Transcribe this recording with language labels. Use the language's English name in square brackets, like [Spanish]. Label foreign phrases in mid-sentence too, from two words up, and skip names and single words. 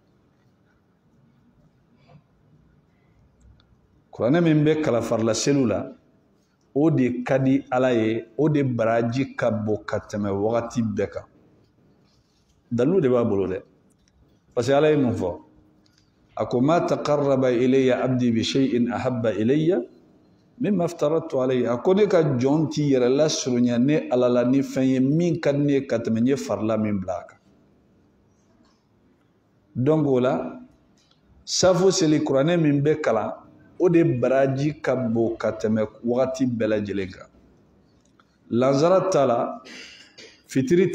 [Bambara] kuranɛ min bɛ kala farla selu la o de ka di Ala ye o de baraji ka bɔ ka tɛmɛ wagati bɛɛ kan dalilu de b'a bolo dɛ parce que Ala ye mun fɔ a ko [Arabic] ما تقرب إلي عبدي بشيء أحب إلي مما افترضت عليه [Bambara] a ko ne ka jɔn ti yɛrɛ lasurunya ne Ala la ni fɛn ye min ka di ne ye ka tɛmɛ n ye farila min bila a kan donc o la safo seli kuranɛ min bɛ kalan o de baraji ka bon ka tɛmɛ wagati bɛɛ lajɛlen kan lansara t'a la fitiri